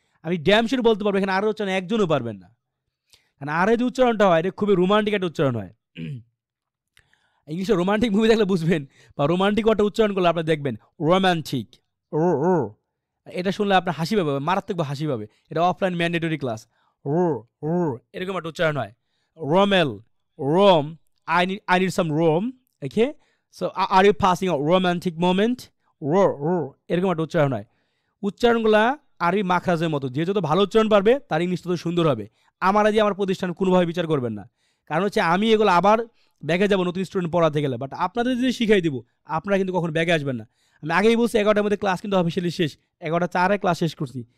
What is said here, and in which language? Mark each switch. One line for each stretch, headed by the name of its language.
Bangla: আমি damn sure বলতে পারবো এখানে আর উচ্চারণ একজনও পারবেন না। কারণ আর এর যে উচ্চারণটা হয় এটা খুবই রোমান্টিক একটা উচ্চারণ হয়। ইংলিশে রোমান্টিক মুভি দেখলে বুঝবেন, বা রোমান্টিক একটা উচ্চারণ করলে আপনি দেখবেন রোমান্টিক, ও ও। এটা শুনলে আপনার হাসি পাবে, মারাত্মক হাসি পাবে। এটা অফলাইন ম্যান্ডেটরি ক্লাস। ও ও এরকম একটা উচ্চারণ হয়।
English: রোমেল, Rome, I need some Rome, okay? So are you passing a romantic moment?
Bangla: Rho rho এরকম একটা উচ্চারণ হয়। উচ্চারণগুলা আরবি মাখরাজের মতো, যে যত ভালো উচ্চারণ পারবে তার ইংলিশ তত সুন্দর হবে। আমার আজ আমার প্রতিষ্ঠান কোনোভাবে বিচার করবেন না, কারণ হচ্ছে আমি এগুলো আবার ব্যাগে যাবো নতুন স্টুডেন্ট পড়াতে গেলে। বাট আপনাদের যদি শিখাই দিব আপনারা কিন্তু কখন ব্যাগে আসবেন না। আমি আগেই বলছি 11টার মধ্যে ক্লাস কিন্তু অফিসিয়ালি শেষ, 11:04 ক্লাস শেষ করছি।